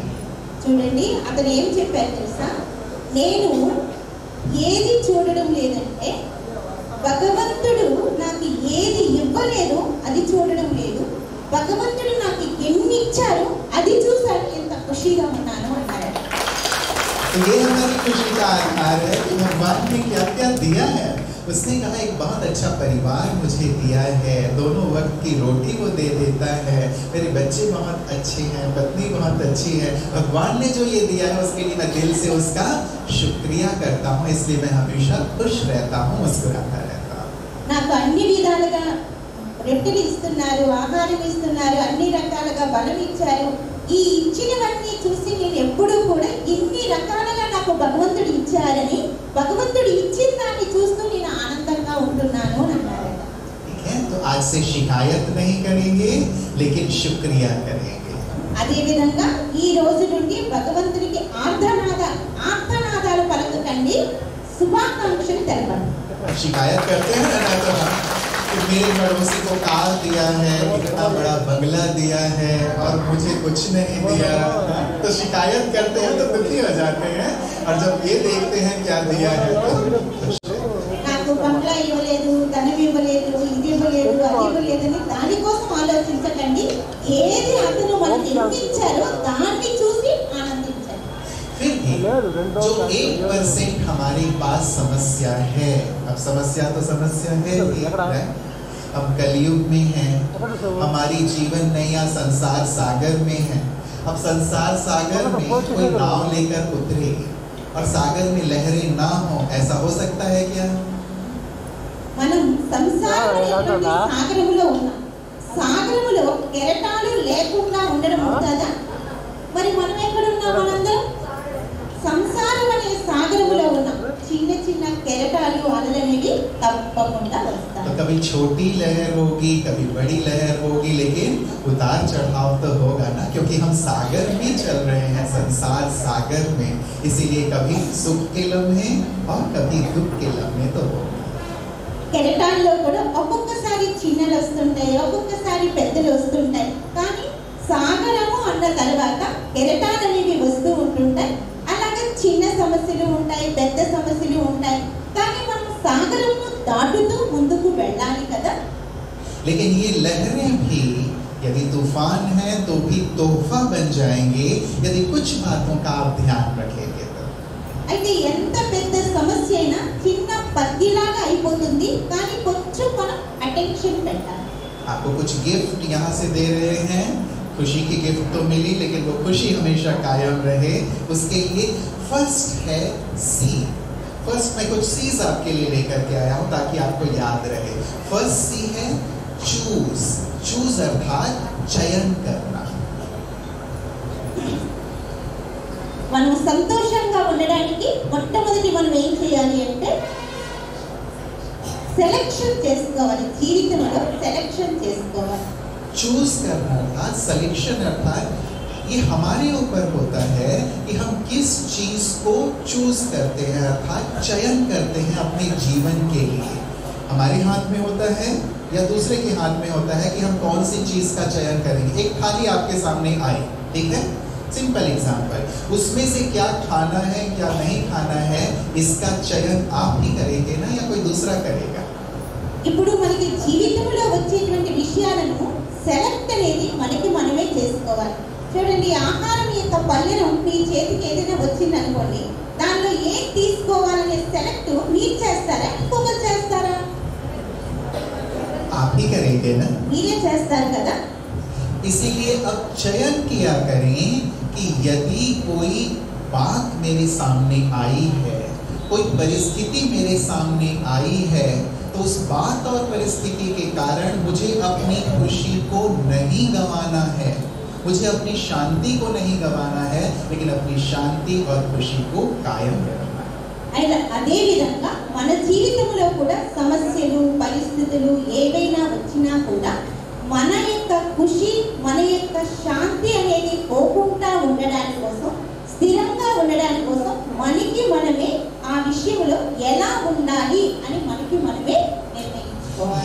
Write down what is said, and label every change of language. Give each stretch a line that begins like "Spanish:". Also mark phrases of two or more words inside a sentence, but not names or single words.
Telugu: చూడండి, అతను ఏం చెప్పారు తెలుసా? నేను ఏది చూడడం లేదంటే భగవంతుడు నాకు ఏది ఇవ్వలేదు అది చూడడం లేదు, భగవంతుడు నాకు ఎన్ని ఇచ్చారు అది చూసాడు, ఎంత ఖుషీగా ఉన్నాను అన్నాడు.
Hindi: तो ये हमारी खुशी का आधार है कि भगवान ने क्या क्या दिया है. उसने कहा एक बहुत अच्छा परिवार मुझे दिया है, दोनों वक्त की रोटी वो दे देता है, मेरे बच्चे बहुत अच्छे हैं, पत्नी बहुत अच्छी है. भगवान ने जो ये दिया है उसके लिए मैं दिल से उसका शुक्रिया करता हूँ, इसलिए मैं हमेशा खुश रहता हूँ, मुस्कुराता रहता हूँ.
Telugu: నాకు అన్ని విధాలుగా రెట్టెలు ఇస్తున్నారు, ఆహారం ఇస్తున్నారు, అన్ని రకాలుగా బలం ఇచ్చారు. ఈ నాకు భగవంతుడు ఇచ్చారని, భగవంతుడు ఇచ్చిన దాన్ని చూస్తూ నేను ఆనందంగా ఉంటున్నాను అని అన్నారట.
Hindi: ठीक है, तो आज से शिकायत नहीं करेंगे लेकिन शुक्रिया करेंगे.
Telugu: అదే విధంగా ఈ రోజు నుండి భగవంతుడికి ఆర్తనాదాలు పలకకండి, శుభాకాంక్షలు తెలపండి.
Hindi: शिकायत करते हैं ना तो हम कि मेरे पड़ोसी को कार दिया है, इतना बड़ा बंगला दिया है और मुझे कुछ नहीं दिया, तो शिकायत करते हैं तो दुखी हो जाते हैं. और जब ये देखते हैं क्या दिया है तो
Telugu: నాకు బంగ్లా ఇవ్వలేదు, ధనం ఇవ్వలేదు, ఇది ఇవ్వలేదు, అది ఇవ్వలేదని దానికోసం ఆలోచించకండి. ఏది అతను మనకి ఇచ్చారో దాన్ని చూసి ఆనందించండి.
Hindi: फिर भी जो 1% हमारे पास समस्या है, अब समस्या तो समस्या है ही, हम कलयुग में हैं, हमारी जीवन नैया संसार सागर में है. अब संसार सागर में कोई नाव लेकर उतरे और सागर में लहरें ना हो, ऐसा हो सकता है क्या?
Telugu: మనం సంసారంలో సాగరములో ఉన్నాం. సాగరములో కెరటాలు లేకుండా ఉండడం అవుతుందా? మరి మనం ఎక్కడ ఉన్నాం? మనందరం సంసారం అనే సాగరములో ఉన్నాం. చిన్న చిన్న కెరటాలు అలలనేవి తప్పకుండా వస్తాయి.
Hindi: तो कभी छोटी लहर होगी, कभी बड़ी लहर होगी, लेकिन उतार चढ़ाव तो होगा ना, क्योंकि हम सागर में चल रहे हैं, संसार सागर में. इसीलिए कभी सुख के लम्हे और कभी दुख के लम्हे तो होगा.
Telugu: కెరటాల్లో కూడా ఒక్కొక్కసారి చిన్నలు వస్తుంటాయి, ఒక్కొక్కసారి పెద్దలు వస్తుంటాయి. కానీ సాగరము అన్న తర్వాత కెరటాలు అనేవి వస్తూ ఉంటుంటాయి. అలాగే చిన్న సమస్యలు ఉంటాయి, పెద్ద సమస్యలు ఉంటాయి. కానీ మనం సాగరము దాటుతూ ముందుకు వెళ్ళాలి కదా.
Hindi: लेकिन ये लहरें भी यदि तूफान है तो भी तोहफा बन जाएंगे यदि कुछ बातों का आप ध्यान रखेंगे तो.
Telugu: అయితే ఎంత పెద్ద సమస్య అయినా చిన్న పద్దిలాగా అయిపోతుంది, కానీ కొంచెం మనం అటెన్షన్ పెట్టాలి.
Hindi: आपको कुछ गिफ्ट यहाँ से दे रहे हैं, खुशी की गिफ्ट तो मिली, लेकिन वो खुशी हमेशा कायम रहे, उसके लिए फर्स्ट है सी. फर्स्ट मैं कुछ सीज आपके लिए लेकर के आया हूँ ताकि आपको याद रहे.
English: first C
Hindi: है चूज. चूज अर्थात चयन करना.
Telugu: మనం సంతోషంగా ఉండడానికి మొట్టమొదటి మనం ఏం చేయాలి అంటే సెలెక్షన్ చేసుకోవాలి. జీవితంలో సెలెక్షన్ చేసుకోవాలి.
Hindi: चूज करना अर्थात सिलेक्शन अर्थात ये हमारे ऊपर होता है कि हम किस चीज को चूज करते हैं, अर्थात चयन करते हैं अपने जीवन के लिए. हमारे हाथ में होता है या दूसरे के हाथ में होता है कि हम कौन सी चीज का चयन करेंगे. एक थाली आपके सामने आई, ठीक है,
English: simple example,
Hindi: उसमें से क्या खाना है क्या नहीं खाना है इसका चयन आप ही करेंगे ना या कोई दूसरा करेगा.
Telugu: ఇప్పుడు మనకి జీవితంలో వచ్చేటువంటి విషయాలను సెలెక్ట్ అనేది మనకి మనమే చేసుకోవాలి. చూడండి, ఆహారం యొక్క పళ్ళెను మీ చేతికి ఏదైనా వచ్చింది అనుకోండి, దానిలో ఏం తీసుకోవాలనే సెలెక్ట్ మీరు చేస్తారా, ఇంకొకరు చేస్తారా?
Hindi: आप ही करेंगे ना.
Telugu: మీరే చేస్తారు కదా.
Hindi: इसीलिए अब चयन किया करें कि यदि कोई बात मेरे सामने आई है, कोई परिस्थिति मेरे सामने आई है, तो उस बात और परिस्थिति के कारण मुझे अपनी खुशी को नहीं गंवाना है, मुझे अपनी शांति को नहीं गंवाना है, लेकिन अपनी शांति और खुशी को कायम रखना है.
Telugu: అదే విధంగా మన జీవితంలో కూడా సమస్యలు పరిస్థితులు ఏవైనా వచ్చినా కూడా మన యొక్క ఖుషి మన యొక్క శాంతి అనేది పోకుండా ఉండడానికి కోసం, స్థిరంగా ఉండడానికి కోసం మనకి మనమే ఆ విషయంలో ఎలా ఉండాలి అని మనకి మనమే నిర్ణయించుకోవాలి.